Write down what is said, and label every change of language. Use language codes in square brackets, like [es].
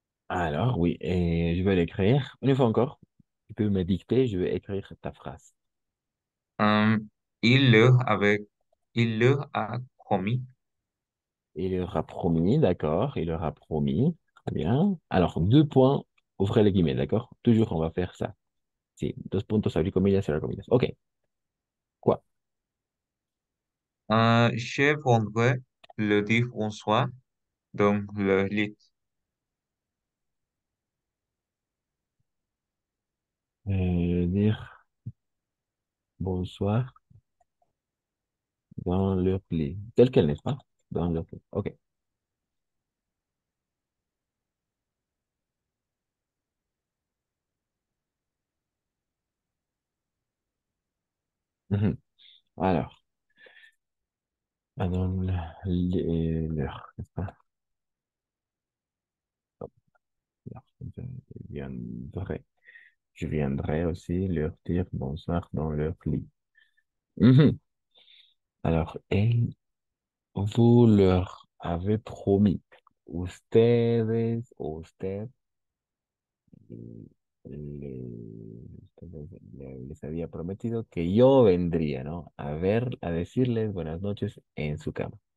[fr] Alors, oui, et je vais l'écrire. Une fois encore, tu peux me dicter, je vais écrire ta phrase. Euh, il leur avait, il leur a promis, Il leur a promis, d'accord, il leur a promis. Très bien. Alors, deux points, ouvrez les guillemets, d'accord? Toujours, on va faire ça. [es] Sí, dos puntos, abrir comillas, cerrar comillas. [fr] Ok, quoi? je vendrai le dit François dans le lit. Dire bonsoir dans leur lit. Tel quel, n'est-ce pas? Dans leur lit. Ok. Mhm. Alors, dans leur, n'est-ce pas? Leur, je viendrai. Je viendrai aussi leur dire bonsoir dans leur lit. Mhm. Alors, et vous leur avez promis, [es] ustedes, o usted, les había prometido que yo vendría, ¿no? A ver, a decirles buenas noches en su cama.